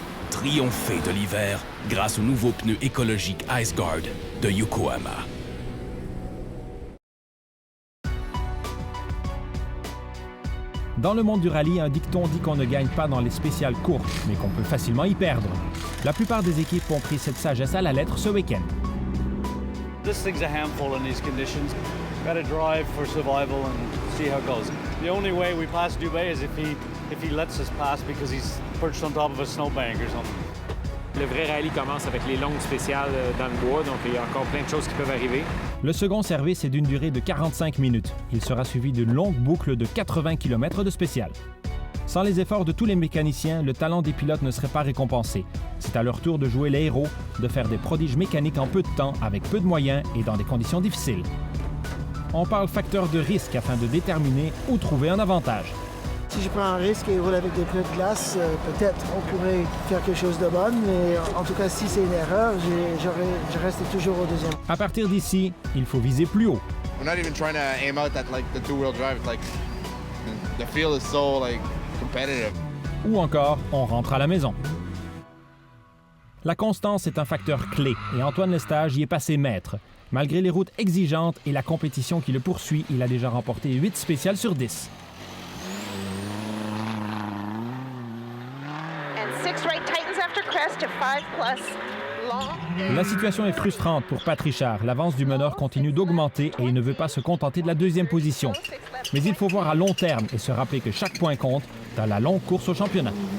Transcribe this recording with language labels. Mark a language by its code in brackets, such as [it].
[fr] Triompher de l'hiver grâce au nouveau pneu écologique IceGuard de Yokohama. Dans le monde du rallye, un dicton dit qu'on ne gagne pas dans les spéciales courtes, mais qu'on peut facilement y perdre. La plupart des équipes ont pris cette sagesse à la lettre ce week-end. [en] This thing's a handful in these conditions. Gotta drive for survival and see how it goes. The only way we pass Dubé is if he lets us pass because he's perched on top of a snowbank or something. [fr] Le vrai rallye commence avec les longues spéciales dans le bois, donc il y a encore plein de choses qui peuvent arriver. Le second service est d'une durée de 45 minutes. Il sera suivi d'une longue boucle de 80 km de spécial. Sans les efforts de tous les mécaniciens, le talent des pilotes ne serait pas récompensé. C'est à leur tour de jouer les héros, de faire des prodiges mécaniques en peu de temps, avec peu de moyens et dans des conditions difficiles. On parle facteur de risque afin de déterminer où trouver un avantage. Si je prends un risque et roule avec des pneus de glace, peut-être on pourrait faire quelque chose de bon, mais en tout cas, si c'est une erreur, je reste toujours au deuxième. À partir d'ici, il faut viser plus haut. [en] We're not even trying to aim out at like the two-wheel drive. It's like the field is so like competitive. [fr] Ou encore, on rentre à la maison. La constance est un facteur clé et Antoine Lestage y est passé maître. Malgré les routes exigeantes et la compétition qui le poursuit, il a déjà remporté 8 spéciales sur 10. [en] right tightens after crest to 5+. Long. [fr] La situation est frustrante pour Pat Richard. L'avance du meneur continue d'augmenter et il ne veut pas se contenter de la deuxième position. Mais il faut voir à long terme et se rappeler que chaque point compte dans la longue course au championnat.